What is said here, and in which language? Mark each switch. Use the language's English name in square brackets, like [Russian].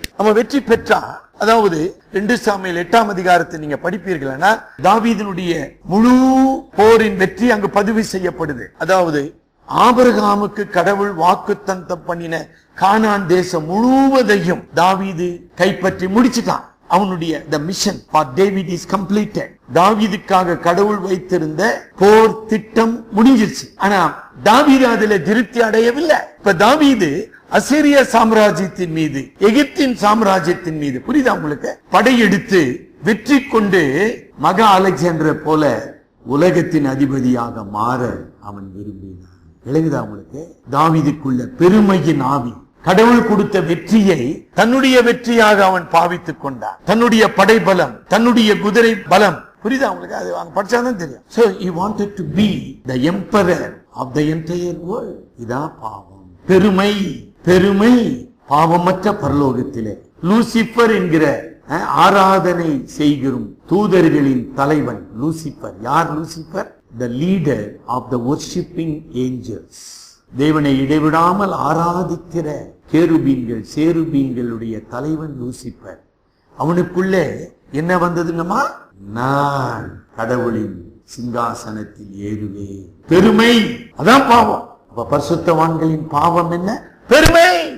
[Tamil] அவன் வெற்றி பெற்றா, அதாவது 2 சாமுவேல் 8ஆம் அதிகாரத்தை நீங்க படிப்பீர்களா, தாவீதினுடைய முழு போரின் வெற்றி அங்கு பதிவு செய்யப்படுது. அதாவது ஆபிரகாமுக்கு கடவுள் வாக்குத்தத்தம் பண்ணின கானான் தேசம் முழுவதையும் தாவீது கைப்பற்றி முடிச்சுட்டான். அவனுடைய [English] the mission for David is completed. [Tamil] தாவீதுக்காக கடவுள் வைத்திருந்த போர் திட்டம் முடிஞ்சிருச்சு. ஆனா தாவீது அதுல திருப்தி அடையவில்லை. இப்ப தாவீது அசீரிய சாம்ராஜ்யத்தின் மீது, எகிப்தின் சாம்ராஜ்யத்தின் மீது, புரியுதா உங்களுக்கு, படையெடுத்து வெற்றி கொண்டு மகா அலெக்சாண்டர் போல உலகத்தின் அதிபதியாக மாற அவன் விரும்பினான். விளங்குதா உங்களுக்கு? தாவீதுக்குள்ள பெருமையின் ஆவி, கடவுள் கொடுத்த வெற்றியை தன்னுடைய வெற்றியாக அவன் பாவித்துக் கொண்டான். தன்னுடைய படைபலம், தன்னுடைய குதிரை பலம். புரியுதா உங்களுக்கு? அது அவங்க படிச்சாதான் தெரியும். [English] So he wanted to be the emperor of the entire world. [Tamil] இதான் பாவம். பெருமை. பெருமை பாவமற்ற பரலோகத்திலே லூசிபர் என்கிற ஆராதனை செய்கிறோம் தூதர்களின் தலைவன் லூசிபர். யார் Lucifer? [English] The leader of the worshipping angels. [Tamil] தேவனை இடைவிடாமல் ஆராதிக்கிற கேருபீன்கள், சேருபீன்களுடைய தலைவன் லூசிபர். அவனுக்குள்ளே என்ன வந்ததுங்கம்மா? நான் கடவுளின் சிங்காசனத்தில் ஏறுவே. பெருமை. அதான் பாவம். அப்ப பரிசுத்தவான்களின் பாவம் என்ன? பெருமை.